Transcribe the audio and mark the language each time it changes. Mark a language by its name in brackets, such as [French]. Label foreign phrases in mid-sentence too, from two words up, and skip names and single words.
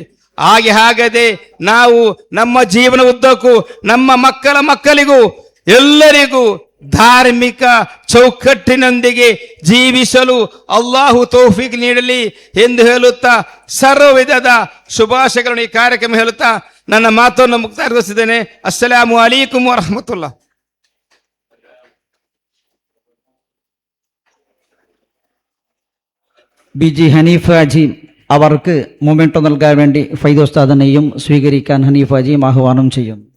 [Kannada] ಹಾಗದೆ ನಾವು ನಮ್ಮ ಜೀವನ ಉದ್ದಕ್ಕೂ ನಮ್ಮ ಮಕ್ಕಳಿಗೂ ಎಲ್ಲರಿಗೂ ಧಾರ್ಮಿಕ ಚೌಕಟ್ಟಿನೊಂದಿಗೆ ಜೀವಿಸಲು ಅಲ್ಲಾಹು ತೌಫೀಕ್ ನೀಡಲಿ ಎಂದು ಹೇಳುತ್ತಾ ಸರ್ವ ವಿಧದ ಶುಭಾಶಯಗಳನ್ನು ಈ ಕಾರ್ಯಕ್ರಮ ಹೇಳುತ್ತಾ ನನ್ನ ಮಾತನ್ನು ಮುಕ್ತಾಯಗೊಳಿಸಿದ್ದೇನೆ. [Arabic] السلام عليكم ورحمة الله. [Malayalam] ബി.ജി. ഹനീഫാജി അവർക്ക് മൊമെന്റോ നൽകാൻ വേണ്ടി ഫൈദ ഉസ്താദിനെയും സ്വീകരിക്കാൻ ഹനീഫാജിയും ആഹ്വാനം ചെയ്യുന്നു.